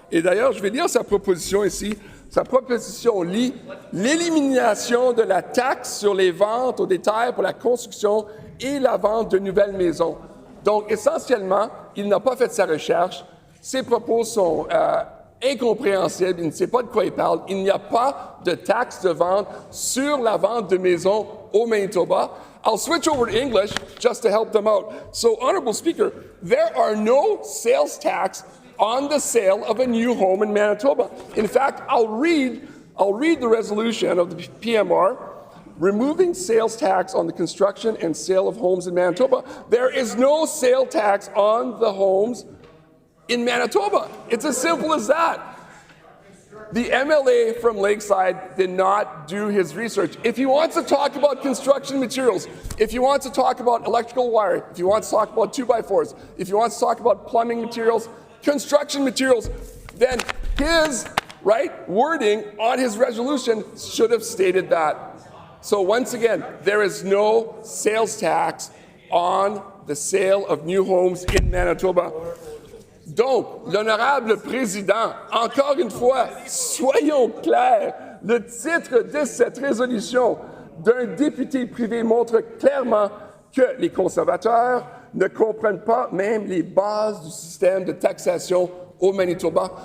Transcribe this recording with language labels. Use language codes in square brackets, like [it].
[fr] Et d'ailleurs, je vais lire sa proposition ici. Sa proposition lit l'élimination de la taxe sur les ventes au détail pour la construction et la vente de nouvelles maisons. Donc, essentiellement, il n'a pas fait sa recherche. Ses propos sont incompréhensibles. Il ne sait pas de quoi il parle. Il n'y a pas de taxe de vente sur la vente de maisons au Manitoba. [en] I'll switch over to English just to help them out. So, Honourable Speaker, there are no sales tax on the sale of a new home in Manitoba. In fact, I'll read the resolution of the PMR. removing sales tax on the construction and sale of homes in Manitoba. There is no sale tax on the homes in Manitoba. It's as simple as that. The MLA from Lakeside did not do his research. If he wants to talk about construction materials, if he wants to talk about electrical wire, if he wants to talk about 2x4s, if he wants to talk about plumbing materials, construction materials, then his wording on his resolution should have stated that. So once again, there is no sales tax on the sale of new homes in Manitoba. [fr] Donc, l'honorable président, encore une fois, soyons clairs, le titre de cette résolution d'un député privé montre clairement que les conservateurs ne comprennent pas même les bases du système de taxation au Manitoba.